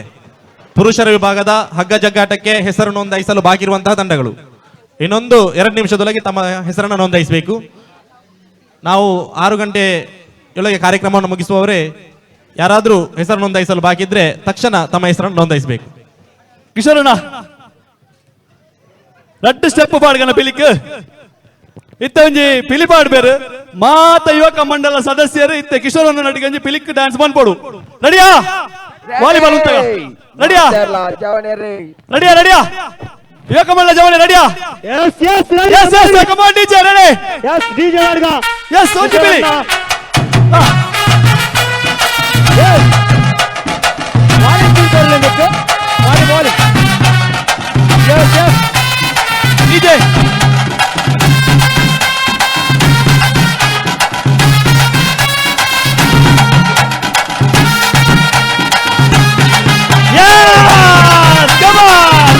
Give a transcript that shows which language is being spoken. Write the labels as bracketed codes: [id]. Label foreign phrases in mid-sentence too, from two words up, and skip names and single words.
[kn] ಪುರುಷರ ವಿಭಾಗದ ಹಗ್ಗ ಜಗ್ಗಾಟಕ್ಕೆ ಹೆಸರು ನೋಂದಾಯಿಸಲು ಬಾಗಿರುವಂತಹ ತಂಡಗಳು ಇನ್ನೊಂದು 2 ನಿಮಿಷದೊಳಗೆ ತಮ್ಮ ಹೆಸರನ್ನು ನೋಂದಾಯಿಸಬೇಕು. ನಾವು 6 ಗಂಟೆಯೊಳಗೆ ಕಾರ್ಯಕ್ರಮವನ್ನು ಮುಗಿಸುವವರೇ ಯಾರಾದರೂ ಹೆಸರು ನೋಂದಾಯಿಸಲು ಬಾಕಿ ಇದ್ರೆ ತಕ್ಷಣ ತಮ್ಮ ಹೆಸರನ್ನು ನೋಂದಾಯಿಸಬೇಕು. [tcy] ಕಿಶೋರಣ್ಣ ರಟ್ಟು ಸ್ಟೆಪ್ ಪಾಡ್ಗನ ಪಿಲಿಕ್ ಇತ್ತ ಒಂಜಿ ಪಿಲಿಪಾಡ್ ಬೇರೆ ಮಾತ ಯುವಕ ಮಂಡಲ ಸದಸ್ಯರು ಇತ್ತೆ ಕಿಶೋರಣ್ಣ ನಡಿಗಂಜಿ ಪಿಲಿಕ್ ಡ್ಯಾನ್ಸ್ ಮಾಡ್ಕೊಡು. ರೆಡಿಯಾ? ವಾಲಿಬಾಲ್ ಉಂಟ ರೆಡಿಯಾ? ರೆಡಿಯಾ ಯುವಕ ಮಂಡಲ ಜವನೆ ರೆಡಿಯಾ? [en] come on DJ ready? [tcy] ಡಿಜೆ ಮಾಡ್ಗ ಒಂಜಿ ಪಿಲಿ DJ. [en] Yes! Come on!